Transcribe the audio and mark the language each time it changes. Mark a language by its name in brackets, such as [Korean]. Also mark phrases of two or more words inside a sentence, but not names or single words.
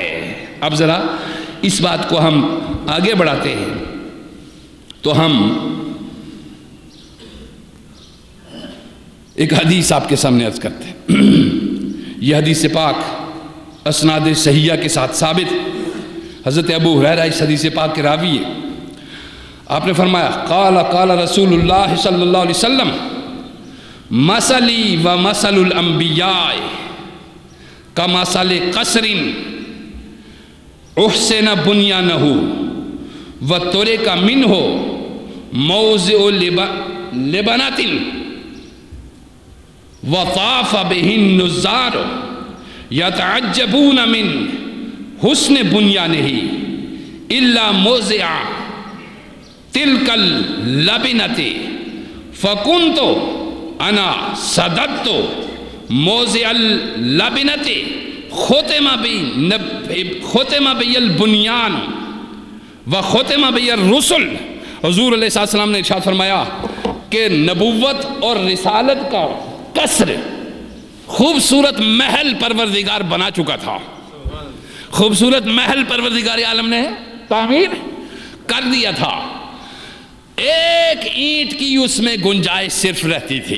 [Urdu] اب ذرا اس بات کو ہم آگے بڑھاتے ہیں تو ہم ایک حدیث آپ کے سامنے عرض کرتے ہیں۔ یہ حدیث پاک اسناد صحیحہ کے ساتھ ثابت، حضرت ابو ہریرہ اس حدیث پاک کے راوی ہے۔ آپ نے فرمایا [Arabic] قال رسول اللہ صلی اللہ علیہ وسلم مثلی و مثل الانبیاء کمثل قصر احسن بنیانہ و ترک منہ موضع لبنۃ وطاف به النظار يتعجبون من حسن بنیانہ الا موضع تلک اللبنۃ فکنت انا صددت موضع اللبنۃ ختم بی البنیان و ختم بی الرسل۔ [Urdu] حضور [Arabic] علیہ السلام [Urdu] نے ارشاد فرمایا کہ نبوت اور رسالت کا قصر، خوبصورت محل پروردگار بنا چکا تھا، خوبصورت محل پروردگار عالم نے تعمیر کر دیا تھا، ایک اینٹ کی اس میں گنجائش صرف رہتی تھی۔